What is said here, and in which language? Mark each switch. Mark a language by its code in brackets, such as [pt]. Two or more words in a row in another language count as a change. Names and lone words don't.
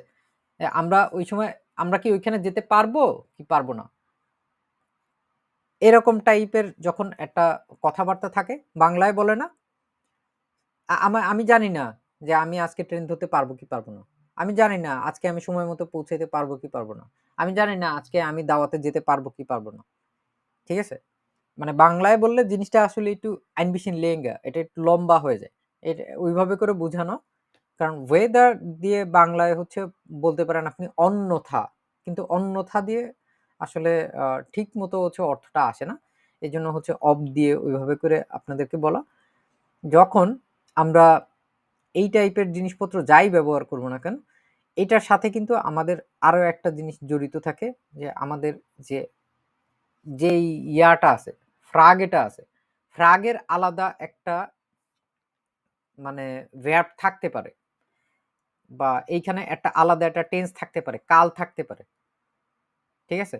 [bn] আমরা ওই সময় আমরা কি ওইখানে যেতে পারবো কি পারবো না, এরকম টাইপের যখন একটা কথাবার্তা থাকে, বাংলায় বলে না আমি জানি না যে আমি আজকে ট্রেন ধরতে পারবো কি পারবো না, আমি জানি না আজকে আমি সময় মতো পৌঁছাইতে পারবো কি পারবো না, আমি জানি না আজকে আমি দাওয়াতে যেতে পারবো কি পারবো না। ঠিক আছে? মানে বাংলায় বললে জিনিসটা আসলে একটু [de] ein bisschen länger, [bn] এটা একটু লম্বা হয়ে যায়। এটা ওইভাবে করে বোঝানো। কারণ ওয়েদার দিয়ে বাংলায় হচ্ছে বলতে পারেন আপনি অন্যথা। কিন্তু অন্যথা দিয়ে আসলে ঠিক মতো হচ্ছে অর্থটা আসে না। এজন্য হচ্ছে অব দিয়ে ওইভাবে করে আপনাদেরকে বলা। যখন আমরা এই টাইপের জিনিসপত্র যাই ব্যবহার করব না কেন, এটার সাথে কিন্তু আমাদের আরো একটা জিনিস জড়িত থাকে যে আমাদের যে যেই ইয়াটা আছে, ফ্রাগ এটা আছে, ফ্রাগের আলাদা একটা মানে ভার্ব থাকতে পারে, বা এইখানে একটা আলাদা একটা টেন্স থাকতে পারে, কাল থাকতে পারে, ঠিক আছে?